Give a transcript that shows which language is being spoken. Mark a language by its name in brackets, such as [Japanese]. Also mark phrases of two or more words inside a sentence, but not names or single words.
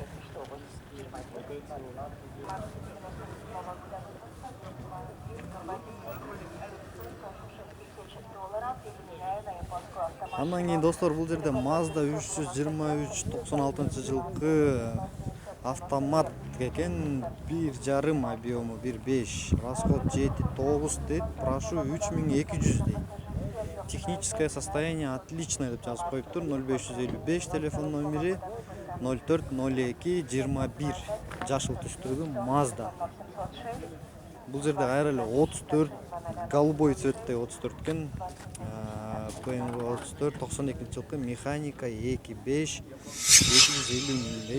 [Kyrgyz] Андан кийин достор, бул жерде Mazda 323 96 жылкы автомат экен, 1.5 объему 1.5, расход 7-9 дейт, прошу 3200 дейт. [Russian] Техническое состояние отличное [Kyrgyz] деп жазып коюптур. 0555 телефон номери 0402 21. Жашыл түстүргү Mazda. Бул жерде кайра эле 34 [Russian] голубой цветте [Kyrgyz] 34 экен. BMW 34 92 жылкы механика 2.5 250 миң дейт.